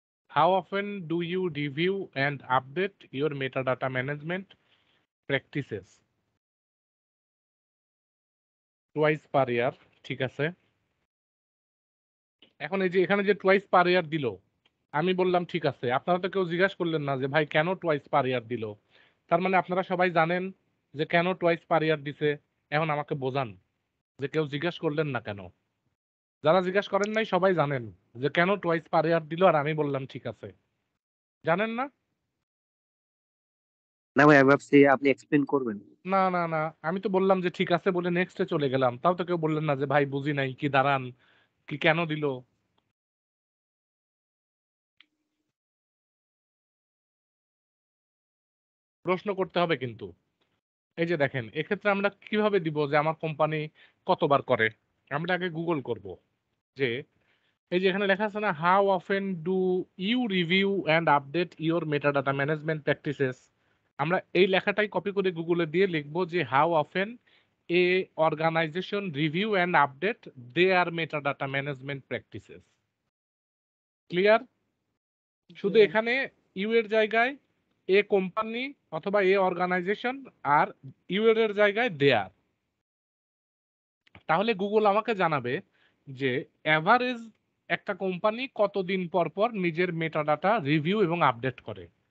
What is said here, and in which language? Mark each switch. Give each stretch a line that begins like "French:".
English: How often do you review and update your metadata management practices? Twice per year,
Bangla: ঠিক আছে। এখন এই যে এখানে যে
English: twice per year
Bangla: দিল, আমি বললাম ঠিক আছে। আপনারা তো কেউ জিজ্ঞাসা করলেন না যে ভাই কেন
English: twice per year
Bangla: দিল? তার মানে আপনারা সবাই জানেন যে কেন টুয়াইস পার ইয়ার দিছে। এখন আমাকে বোঝান যে কেউ জিজ্ঞাসা করলেন না কেন? যারা জিজ্ঞাসা করেন নাই সবাই জানেন যে কেন
English: twice per year
Bangla: দিল, আর আমি বললাম ঠিক আছে। জানেন না? না ভাই, আমি ভাবছি আপনি এক্সপ্লেন করবেন। না না না, আমি তো বললাম যে ঠিক আছে বলে নেক্সটে চলে গেলাম। তাও তো কেউ বললেন না যে ভাই বুঝি নাই, কি দাঁড়ান, কি কেন দিল? প্রশ্ন করতে হবে কিন্তু। এই যে দেখেন, এক্ষেত্রে আমরা কিভাবে দিব যে আমার কোম্পানি কতবার করে? আমরা আগে গুগল করব যে এই যে এখানে লেখা আছে না,
English: How often do you review and update your metadata management practices.
Bangla: আমরা এই লেখাটাই কপি করে গুগলে দিয়ে লিখবো যে
English: How often a organization review and update their metadata management practices.
Bangla: Clear? শুধু এখানে ইউ এর জায়গায় এ কোম্পানি অথবা এ অর্গানাইজেশন আর ইউ এর জায়গায় দেয়ার। তাহলে গুগল আমাকে জানাবে যে এভারেজ একটা কোম্পানি কতদিন পর পর নিজের মেটাডাটা রিভিউ এবং আপডেট করে।